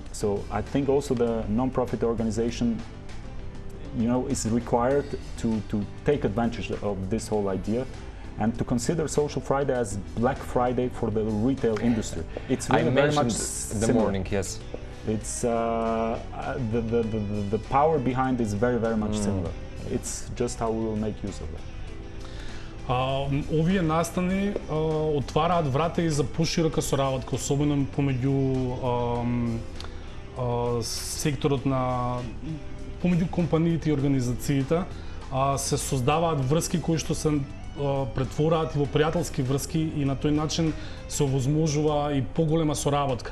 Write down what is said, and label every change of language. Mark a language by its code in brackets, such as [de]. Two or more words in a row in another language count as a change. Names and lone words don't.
[en] So I think also the non-profit organization is required to take advantage of this whole idea and to consider Social Friday as Black Friday for the retail industry. It's really very much the morning, yes. It's the power behind is very, very much similar. It's just how we will make use of that. [mk] Овие настани отвараат врата и за поширока соработка, особено помеѓу секторот на помеѓу компаниите и организациите, се создаваат врски кои што се претвораат и во пријателски врски и на тој начин се овозможува и поголема соработка.